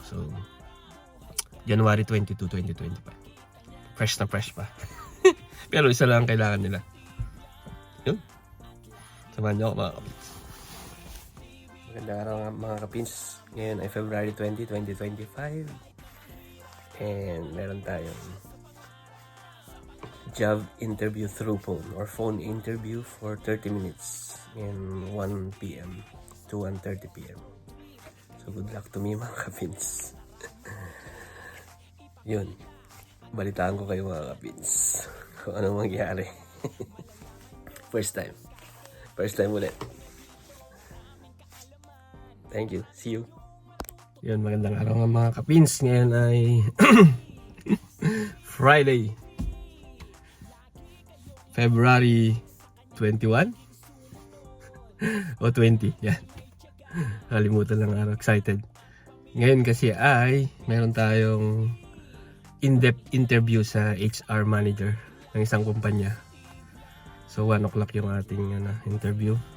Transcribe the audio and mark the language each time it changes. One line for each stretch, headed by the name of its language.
Filipino: So January 22, 2025. Fresh na fresh pa. Pero isa lang kailangan nila. Yun. Samahan niyo ako mga kapins. Magandang araw mga kapins. Ngayon ay February 20, 2025.
English: And
Filipino: meron tayong
English: job interview through phone or phone interview for 30 minutes in 1 p.m. to 1:30 p.m. So good luck to me
Filipino: mga kapins. Yun. Balitaan ko kayo mga kapins kung anong mangyari.
English: First time. First time
Filipino: ulit.
English: Thank you. See you.
Filipino: Yun, magandang araw nga mga kapins. Ngayon ay Friday, February 21 o 20. Yan. Kalimutan lang araw. Excited. Ngayon kasi ay meron tayong in-depth interview sa HR manager ng isang kumpanya. So 1 o'clock yung ating interview.